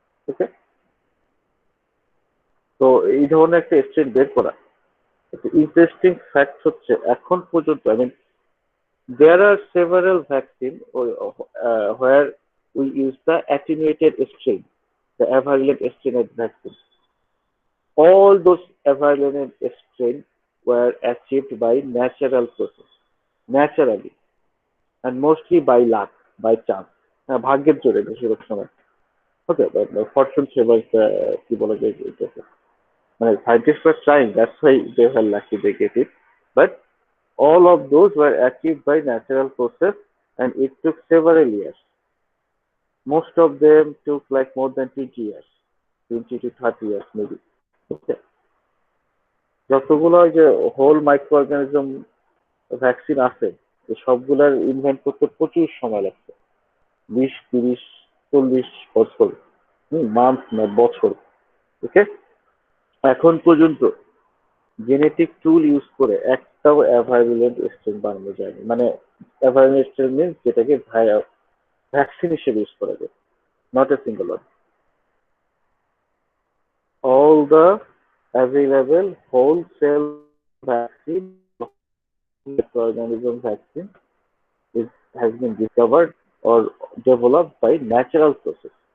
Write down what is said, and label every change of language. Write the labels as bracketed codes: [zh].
[bn] ওকে, তো এই ধরনের একটা স্ট্রেন বের করা ইন্টারেস্টিং ফ্যাক্ট হচ্ছে এখন পর্যন্ত, I mean [en] there are several vaccine where we use the attenuated strain, the avalent strain vaccine. All those avalent strain were achieved by natural process, naturally, and mostly by luck, by chance, [bn] ভাগ্যের জোরে বেশিরভাগ সময়। [en] okay, fortune favours, [bn] কি বলা যায় এটাকে, মানে [en] scientists were trying, that's why they were lucky they get it, but all of those were achieved by natural process and it took several years. Most of them took like more than 20 years, 20 to 30 years maybe. Okay. [bn] যতগুলো যে whole micro organism vaccine আছে, সবগুলার invent করতে প্রচুর সময় লাগছে, 20, 30, 40 বছর, month না বছর। ওকে, এখন পর্যন্ত জেনেটিক টুল ইউজ করে একটাও অ্যাভাইলেন্ট স্ট্রেন বানানো যায়নি, মানে অ্যাভাইলেন্ট স্ট্রেন মিনস যেটাকে ভ্যাকসিন হিসেবে ইউজ করা যায়, not a single one. [en] All the available whole cell vaccine, microorganism vaccine has been discovered or developed by natural process.